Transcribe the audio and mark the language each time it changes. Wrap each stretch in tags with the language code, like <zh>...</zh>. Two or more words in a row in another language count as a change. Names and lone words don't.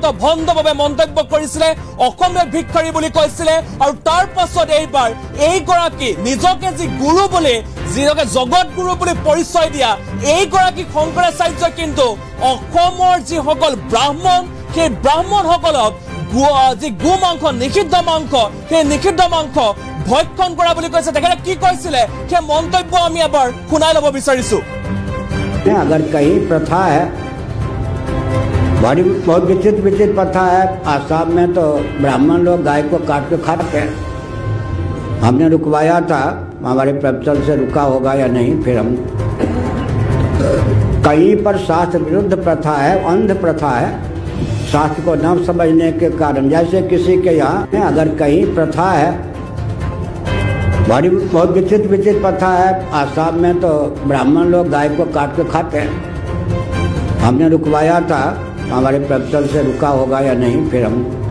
<as>ভণ্ডভাৱে মন্তব্য কৰিছিল অসমীয়া ভিক্ষাৰী বুলি কৈছিল আৰু তাৰ পাছত এইবাৰ এইগৰাকী নিজকে যি গুৰু বুলি যিজকে জগত গুৰু বুলি পৰিচয় দিয়া এইগৰাকী শংকৰাচাৰ্য কিন্তু অসমৰ যিসকল ব্ৰাহ্মণ সেই ব্ৰাহ্মণসকলক যি গোমাংস নিষিদ্ধ মাংস সেই নিষিদ্ধ মাংস ভক্ষণ কৰা বুলি কৈছে তেখেতে কি কৈছিলে সেই মন্তব্য আমি এবাৰ শুনাই ল'ব বিচাৰিছো</as> <hi>अगर कहीं प्रथा है बड़ी बहुत विचित्र प्रथा है आसाम में तो ब्राह्मण लोग गाय को काट के खाते हैं हमने रुकवाया था हमारे प्रोफेसर से रुका होगा या नहीं फिर हम कहीं पर शास्त्र विरुद्ध प्रथा है अंध प्रथा है शास्त्र को न समझने के कारण जैसे किसी के यहाँ अगर कहीं प्रथा है बड़ी बहुत विचित्र प्रथा है आसाम में तो ब्राह्मण लोग गाय को काट के खाते हैं हमने रुकवाया था हमारे प्रोफेसर से रुका होगा या नहीं फिर हम</hi>